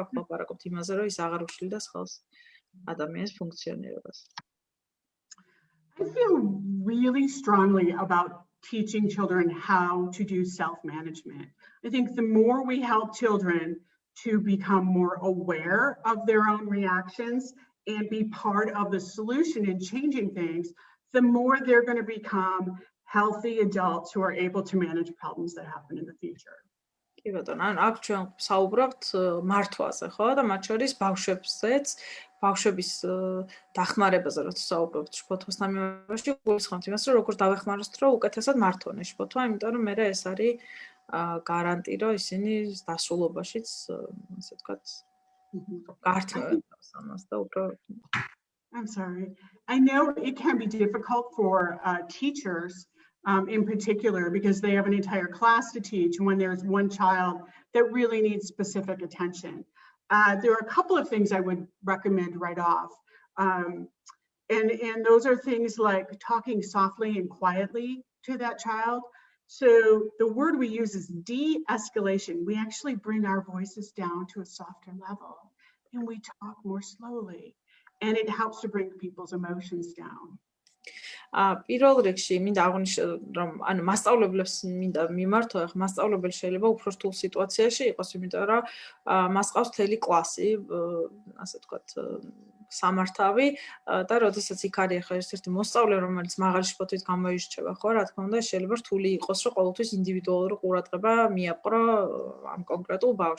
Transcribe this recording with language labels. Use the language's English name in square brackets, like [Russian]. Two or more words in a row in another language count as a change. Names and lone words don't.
[Georgian] აქ ვაპარაკობთ იმაზე, რომ ის აღარ უშლიდა ხელს ადამიანის ფუნქციონირებას. [English] I feel really strongly about teaching children how to do self-management. I think the more we help children to become more aware of their own reactions and be part of the solution in changing things, the more they're going to become healthy adults who are able to manage problems that happen in the future. [Georgian] კი ბატონო, ანუ აქ ჩვენ საუბრობთ მართვაზე, ხო? და მათ შორის ბავშვებსაც, ბავშვების დახმარებაზე, როცა საუბრობთ შფოთვასთან მიმართებაში, გულისხმობთ იმას, რომ როგორ დავეხმაროთ, რომ უკეთესად მართონ ეს შფოთვა, იმიტომ რომ მე ეს არის გარანტი, რომ ისინი დასრულობაშიც, ასე ვთქვათ, გართმევენ ამას და უფრო [English] I'm sorry. I know it can be difficult for teachers in particular because they have an entire class to teach when there's one child that really needs specific attention. There are a couple of things I would recommend right off. And those are things like talking softly and quietly to that child. So the word we use is de-escalation. We actually bring our voices down to a softer level and we talk more slowly. And it helps to bring people's emotions down. [Georgian] პირველ რიგში მინდა აღვნიშნო რომ ანუ მასწავლებლებს მინდა მიმართო, ახლა მასწავლებელი შეიძლება უფრო რთულ სიტუაციაში იყოს, იმიტომ რომ მას ყავს მთელი კლასი, ასე ვთქვათ, სამართავი და როდესაც იქ არის ახლა ერთ-ერთი მოსწავლე, რომელიც მაღალი შფოთვით გამოირჩევა, ხო, რა თქმა უნდა, შეიძლება რთული იყოს, რომ ყოველთვის ინდივიდუალური ყურადღება მიაპყრო ამ კონკრეტულ ბავშვს.